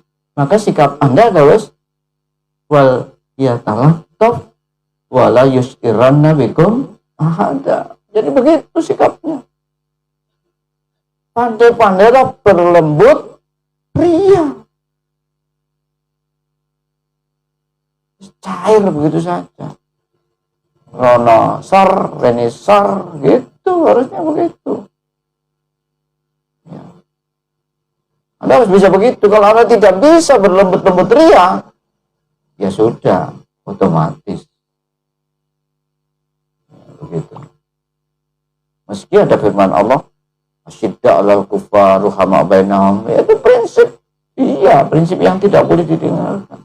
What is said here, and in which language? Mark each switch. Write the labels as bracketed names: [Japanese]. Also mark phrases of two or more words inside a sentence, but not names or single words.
[Indonesian] Maka sikap Anda harus [Arabic] وليتلطف ولا يشعرن بكم أحدا. [Indonesian] Jadi begitu sikapnya. Pandai-pandailah berlembut ria. Cair begitu saja. [Javanese] Rono sar, rene sar, [Indonesian] gitu harusnya begitu. Ya. Anda harus bisa begitu. Kalau Anda tidak bisa berlembut-lembut ria, ya sudah, otomatis. Ya, begitu. Meski ada firman Allah, [Arabic] أشداء على الكفار رحماء بينهم, [Indonesian] itu prinsip, iya, prinsip yang tidak boleh didengarkan.